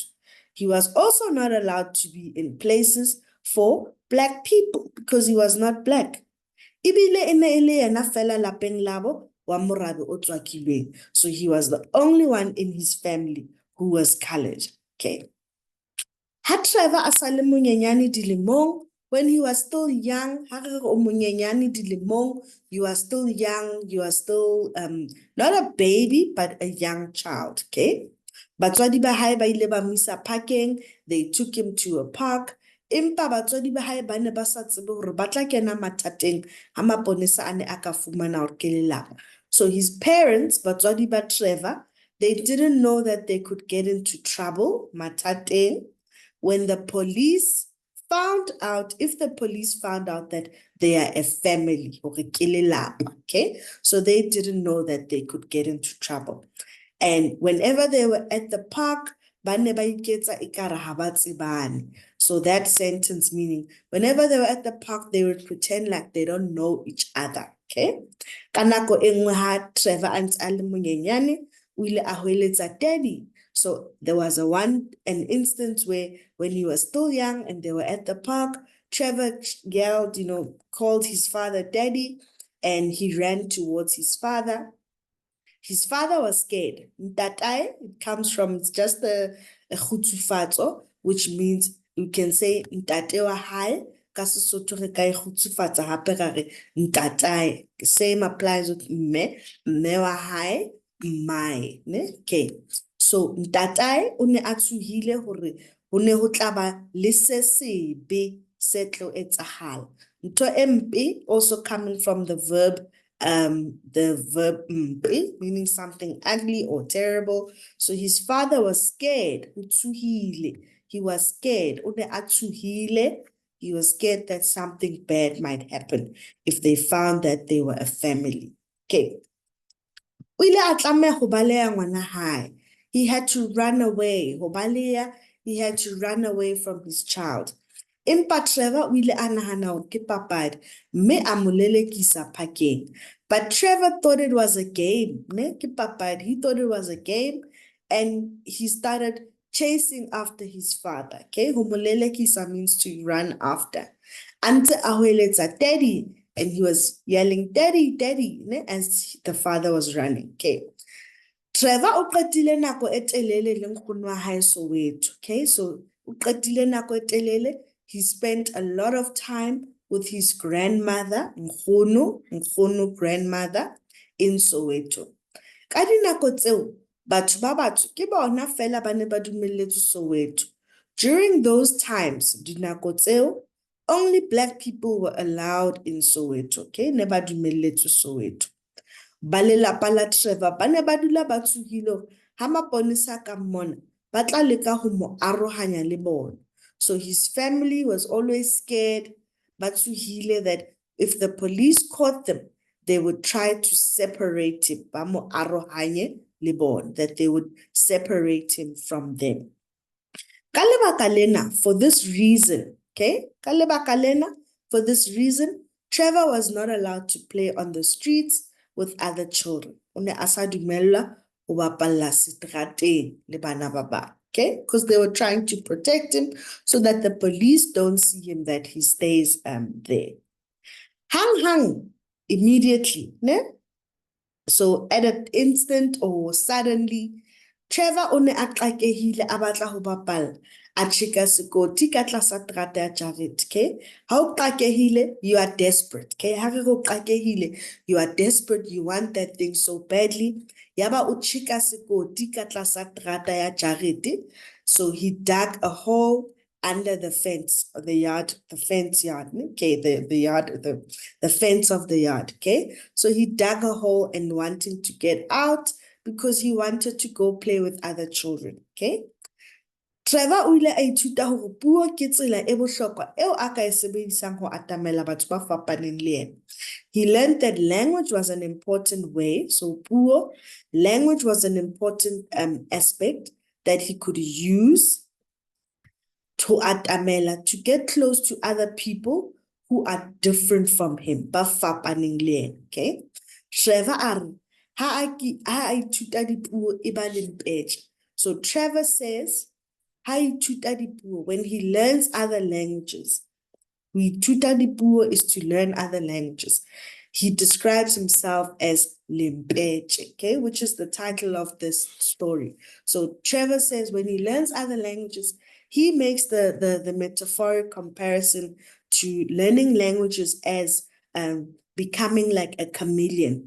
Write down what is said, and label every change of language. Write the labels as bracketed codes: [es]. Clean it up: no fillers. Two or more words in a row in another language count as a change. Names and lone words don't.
[en] He was also not allowed to be in places for black people because he was not black. [st] Ibile e ne e le yena fela lapeng labo wa morabe o tswakilweng. [en] So he was the only one in his family who was colored. [st] Okay. Ha Trevor a sa le monyenyane dilemong, [en] when he was still young, [st] ha re re o monyenyane dilemong, [en] you are still young, you are still not a baby, but a young child. Okay. [st] Batswadi ba hae ba ile ba mo isa parkeng, [en] they took him to a park. [st] Empa batswadi ba hae ba ne ba sa tsebe hore ba tla kena mathateng ha maponesa a ne a ka fumana hore ke lelapa. [en] So his parents, [st] batswadi ba Trevor, [en] they didn't know that they could get into trouble, mathateng, when the police found out, if the police found out that they are a family, [st] hore ke lelapa, [en] okay? So they didn't know that they could get into trouble. And whenever they were at the park, so that sentence meaning, whenever they were at the park, they would pretend like they don't know each other, okay? [st] Kanako engwe ha Trevor ants a le monyenyane, o ile a hweletsa daddy. [en] So there was an instance where when he was still young and they were at the park, Trevor yelled, called his father daddy, and he ran towards his father. His father was scared. Ntatai, it comes from just a khutsufatso, which means you can say [st] ntate wa hae, ka Sesotho re ka khutsufatsa hape ra re ntatai. [en] Same applies with [st] mme wa hae, [en] mmae, ne? Okay. [st] So ntatai o ne a tshohile hore ho ne ho tla ba le se sebe se tlo etsahala. Ntho e mpe [en] also coming from the verb mpe, meaning something ugly or terrible. So his father was scared. He was scared. He was scared that something bad might happen if they found that they were a family. Okay. He had to run away. He had to run away from his child. [st] Empa Trevor o ile a nahana hore ke papadi, mme a mo lelekisa parkeng. [en] But Trevor thought it was a game, ne? [st] Ke papadi. [en] He thought it was a game, and he started chasing after his father. Okay, [st] ho mo lelekisa [en] means to run after. [st] Ante a hweletsa [en] daddy, and he was yelling daddy, daddy, ne? As the father was running. Okay. [st] Trevor o qetile nako e telele le nkgono wa hae Soweto. Okay, so o qetile nako e telele. [en] He spent a lot of time with his grandmother, nkgono grandmother, in Soweto. [st] Ka dinako tseo, batho ba batsho ke bona fela ba ne ba dumelletswe Soweto. [en] During those times, [st] dinako tseo, [en] only black people were allowed in Soweto. [st] Okay, ne ba dumelletswe Soweto. Ba lelapa la Trevor ba ne ba dula ba tshohile ha maponesa ka mmona ba tla leka ho mo arohanya le bona. [en] So his family was always scared, but tshohile that if the police caught them, they would try to separate him, [st] ba mo arohanye le bona, [en] that they would separate him from them. [st] Ka lebaka lena, [en] for this reason, okay? [st] Ka lebaka lena, [en] for this reason, Trevor was not allowed to play on the streets with other children. [st] O ne a sa dumellwa ho bapalla seterateng le bana ba bang. [en] Okay, because they were trying to protect him so that the police don't see him, that he stays there. Hang, immediately, ne? So at an instant or suddenly, [st] Trevor o ne a qakehile a batla ho bapala, a tjheka sekoti ka tlasa terata ya jarete, okay? Ha o qakehile, [en] you are desperate, [st] okay? Ha re re o qakehile, [en] you are desperate, you want that thing so badly. [st] Yaba o tjheka sekoti ka tlasa terata ya jarete, [en] so he dug a hole under the fence of the yard, the fence yard, okay? The yard, the fence of the yard, okay? So he dug a hole and wanting to get out, because he wanted to go play with other children, okay? [st] Trevor o ile a ithuta hore puo ke tsela e bohlokwa eo a ka e sebedisang ho atamela batho ba fapaneng le yena. [en] He learned that language was an important way, so puo, language was an important aspect that he could use to atamela, to get close to other people who are different from him, [st] ba fapaneng le yena, okay? Trevor a re, ha a ithuta dipuo e ba lempetje. [en] So Trevor says, [st] ha ithuta dipuo, [en] when he learns other languages, [st] ho ithuta dipuo [en] is to learn other languages. He describes himself as lempetje, okay, which is the title of this story. So Trevor says when he learns other languages, he makes the metaphoric comparison to learning languages as becoming like a chameleon.